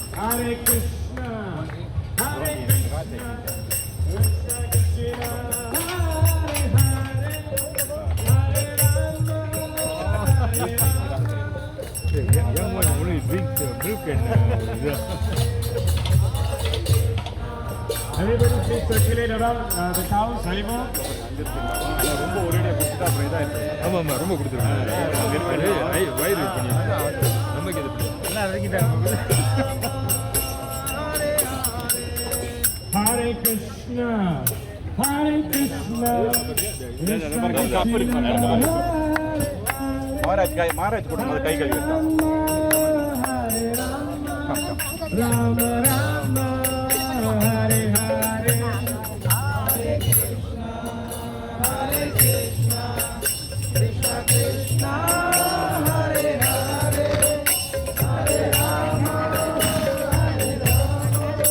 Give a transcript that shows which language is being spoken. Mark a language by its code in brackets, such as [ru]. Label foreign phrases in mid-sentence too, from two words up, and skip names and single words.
[en] Hare Krishna, Hare Krishna, Krishna Krishna, Hare Hare, Hare Rama, Hare Rama. Young one only drink milk and Everybody please circulate around the cows, Haribo. [ta] ரொம்ப ஒரேடியாக கொடுத்துட்டா அப்புறம் இதாக இருக்குது. ஆமாம் ஆமாம் ரொம்ப கொடுத்துருக்காங்க வயிறு பண்ணி நமக்கு இது எல்லாம் இறக்கிட்டாங்க. [en] Hare Krishna, Hare Krishna, Krishna [ta] கப்பு இருக்கு [en] Krishna, [ta] மகாராஜ் மகாராஜ் போடும்போது கை கழுவி வைத்தான். [en] Hare Rama, Rama Rama, Hare Hare, Hare Krishna, Hare Krishna, Krishna Krishna, Hare Hare, Hare Rama, Hare Rama,